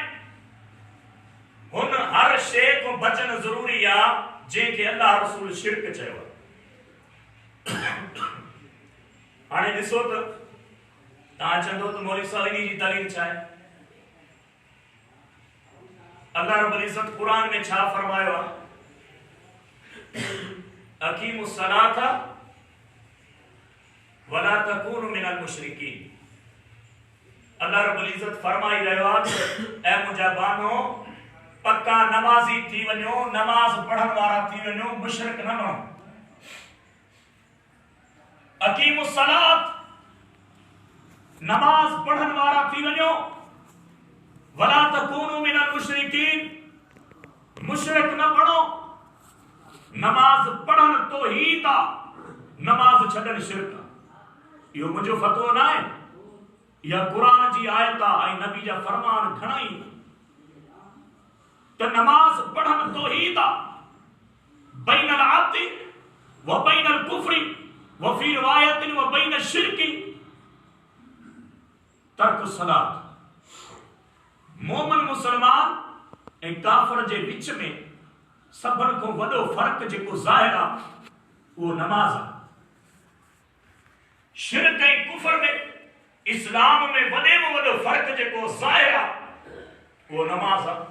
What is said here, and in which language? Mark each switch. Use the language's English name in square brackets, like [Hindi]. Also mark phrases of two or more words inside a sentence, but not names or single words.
[Sindhi] हुन हर शइ को बचण ज़रूरी आहे जंहिंखे अल्लाह रसूल शिर्क चयो आहे। हाणे ॾिसो त तव्हां चवंदो त मौलवी साहब इन जी दलील छा आहे? अल्लाह रब्बुल इज़्ज़त कुरान में छा फरमायो आहे? [Arabic] أقيموا الصلاة ولا تكونوا من المشركين. [Sindhi] अल्लाह रब्बुल इज़्ज़त फरमाई रहियो आहे ऐ मुंहिंजा बानो, पक्का नमाज़ी थी वञो, नमाज पढ़ण वारा थी वञो, मुशरिक न बणो। [Arabic] أقيموا الصلاة, [Sindhi] नमाज पढ़ण वारा थी वञो, [Arabic] ولا تكونوا من المشركين, [Sindhi] मुशरिक न बणो। नमाज पढ़ण तौहीद आहे, नमाज छॾण शिर्क आहे। इहो मुंहिंजो फतवो न आहे, इहा कुरान जी आयत आहे ऐं नबी जा फरमान घणई त नमाज पढ़ण तौहीद आहे। [Arabic] بين العبد وبين الكفر وفي رواية وبين الشرك ترك الصلاة. [Sindhi] मोमिन मुसलमान ऐं काफिर जे विच में सभन को वॾो फर्क जेको ज़ाहिर आहे वो नमाज आहे। शिरक ऐं कुफर में इस्लाम में वॾे में वॾो फर्क जेको ज़ाहिर आहे वो नमाज आहे।